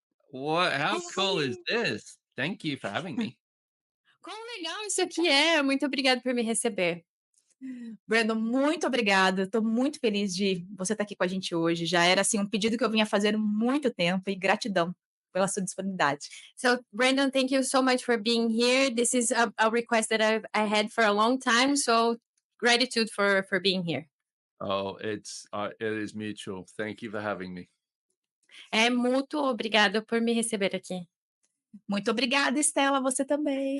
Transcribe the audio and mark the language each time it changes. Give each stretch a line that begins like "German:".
English: What? How cool is this? Thank you for having me.
Portuguese: Quão legal isso aqui é! Muito obrigada por me receber. Brendon, muito obrigada. Estou muito feliz de você estar aqui com a gente hoje. Já era assim um pedido que eu vinha fazendo há muito tempo e gratidão pela sua disponibilidade.
English: So, Brendon, thank you so much for being here. This is a request that I had for a long time. So, gratitude for being here. Oh, it is mutual. Thank you for having me.
Portuguese: É mútuo, obrigada por me receber aqui. Muito obrigada, Estela, você também.